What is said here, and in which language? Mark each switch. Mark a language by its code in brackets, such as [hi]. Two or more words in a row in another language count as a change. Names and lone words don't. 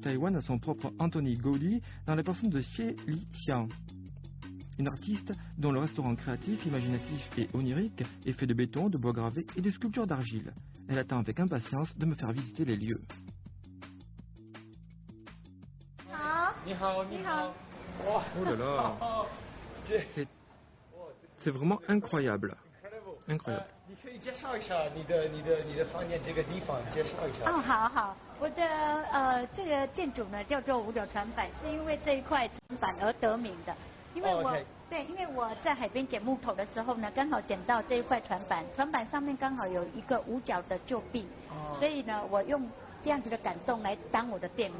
[fr] Taïwan a son propre Anthony Gaudi dans la personne de Xie Li Xiang, une artiste dont le restaurant créatif, imaginatif et onirique est fait de béton, de bois gravé et de sculptures d'argile. Elle attend avec impatience de me faire visiter les lieux. Oh là là, c'est vraiment incroyable. Incroyable. [zh] 你可以介绍一下你的饭店这个地方，介绍一下。好好，我的这个建筑呢叫做五角船板，是因为这一块船板而得名的。因为我、对，因为我在海边捡木头的时候呢，刚好捡到这一块船板，船板上面刚好有一个五角的旧币，所以呢，我用这样子的感动来当我的店名。